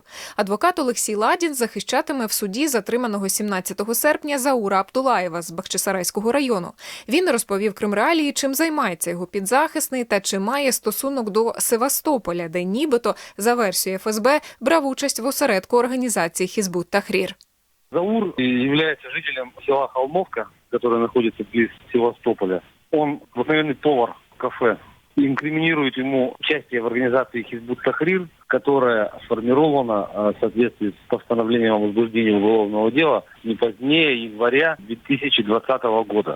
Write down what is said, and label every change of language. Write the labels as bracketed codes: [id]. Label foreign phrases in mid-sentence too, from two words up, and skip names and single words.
[uk] Адвокат Олексій Ладін захищатиме в суді затриманого 17 серпня Заура Абдулаєва з Бахчисарайського району. Він розповів Крим Реалії, чим займається його підзахисний та чи має стосунок до Севастополя, де нібито, за версією ФСБ, брав участь в осередку організації «Хізбут Тахрір». [ru] Заур является жителем села Холмовка, которое находится близ Севастополя. Он обыкновенный повар в кафе. Инкриминирует ему участие в организации «Хизбут Тахрир», которая сформирована в соответствии с постановлением о возбуждении уголовного дела не позднее января 2020 года.